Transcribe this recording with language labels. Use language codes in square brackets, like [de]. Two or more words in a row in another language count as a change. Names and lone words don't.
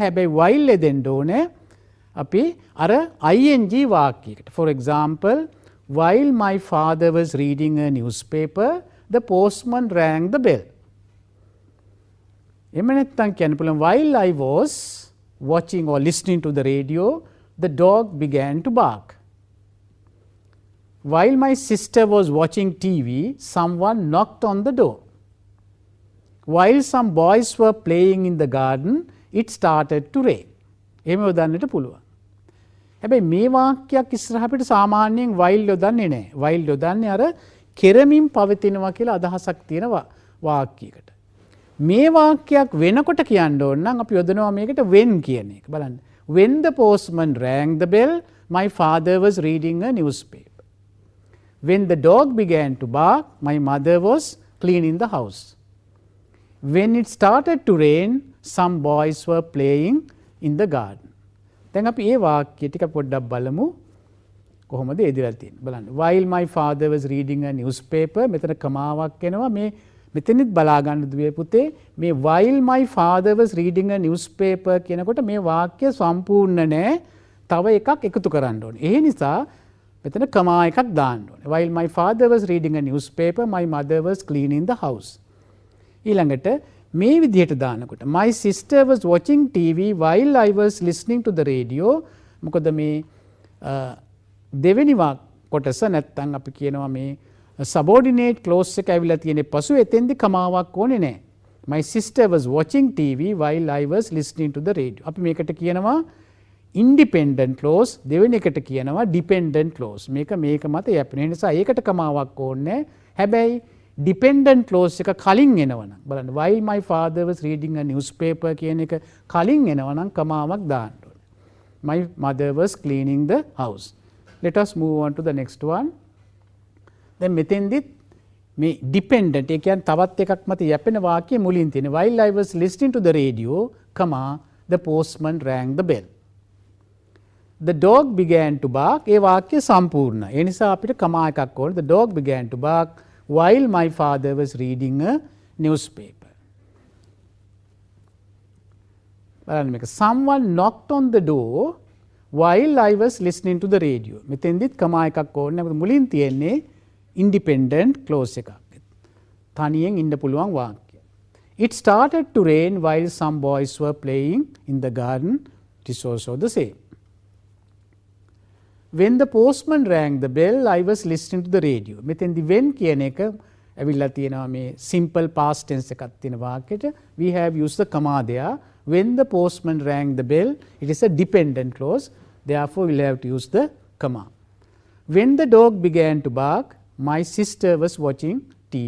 [si] හැබැයි while දෙන්න ඕනේ අපි අර ing වාක්‍යයකට. [en] For example, while my father was reading a newspaper, the postman rang the bell. [si] එහෙම නැත්නම් කියන්න පුළුවන් [en] while I was watching or listening to the radio, the dog began to bark. While my sister was watching TV, someone knocked on the door. While some boys were playing in the garden, it started to rain. [si] එහෙම යොදන්නට පුළුවන්. හැබැයි මේ වාක්‍යයක් ඉස්සරහ අපිට සාමාන්‍යයෙන් while යොදන්නේ නැහැ. while යොදන්නේ අර කෙරමින් පවතිනවා කියලා අදහසක් තියෙන වාක්‍යයකට. මේ වාක්‍යයක් වෙනකොට කියන්න ඕන නම් අපි යොදනවා මේකට when කියන එක. බලන්න. [en] When the postman rang the bell, my father was reading a newspaper. When the dog began to bark, my mother was cleaning the house. When it started to rain, some boys were playing in the garden. [si] දැන් අපි මේ වාක්‍ය ටික පොඩ්ඩක් බලමු කොහොමද එදිලා තියෙන්නේ බලන්න. [en] While my father was reading a newspaper, [si] මෙතන කමාවක් එනවා. මේ මෙතනිත් බලා ගන්න දුවේ පුතේ මේ [en] while my father was reading a newspaper [si] කියනකොට මේ වාක්‍ය සම්පූර්ණ නෑ. තව එකක් එකතු කරන්න ඕනේ. ඒ නිසා මෙතන කමා එකක් දාන්න ඕනේ. [en] While my father was reading a newspaper, my mother was cleaning the house. [si] ඊළඟට මේ විදිහට දානකොට [en] my sister was watching TV while I was listening to the radio. [si] මොකද මේ දෙවෙනි කොටස නැත්තම් අපි කියනවා මේ [en] subordinate clause [si] එක ඇවිල්ලා තියෙන්නේ පසු එතෙන්දි කමාවක් ඕනේ නැහැ. [en] My sister was watching TV while I was listening to the radio. [si] අපි මේකට කියනවා [en] independent clause, [si] දෙවෙනි එකට කියනවා [en] dependent clause. [si] මේක මත යැපෙන නිසා ඒකට කමාවක් ඕනේ. හැබැයි [en] dependent clause [si] එක කලින් එනවනම් බලන්න [en] while my father was reading a newspaper [si] කියන එක කලින් එනවනම් කමාවක් දාන්න ඕනේ. [en] My mother was cleaning the house. Let us move on to the next one. [si] දැන් මෙතෙන්දිත් මේ dependent ඒ කියන්නේ තවත් එකක් මත යැපෙන වාක්‍ය මුලින් තියෙන [en] while I was listening to the radio, the postman rang the bell. The dog began to bark. [si] ඒ වාක්‍ය සම්පූර්ණ. ඒ නිසා අපිට කමා එකක් ඕනේ. [en] The dog began to bark while my father was reading a newspaper. [si] බලන්න මේක [en] someone knocked on the door while I was listening to the radio. [si] මෙතෙන්දිත් කමා එකක් ඕනේ. මොකද මුලින් තියෙන්නේ [en] independent clause [si] එකක්. තනියෙන් ඉන්න පුළුවන් වාක්‍ය. [en] It started to rain while some boys were playing in the garden. It is also the same. When the postman rang the bell, I was listening to the radio. [si] මෙතෙන්දි when කියන එක ඇවිල්ලා තියෙනවා මේ [en] simple past tense [si] එකක් තියෙන වාක්‍යෙට. [en] We have used the comma there. When the postman rang the bell, it is a dependent clause. Therefore, we'll have to use the comma. When the dog began to bark, my sister was watching TV.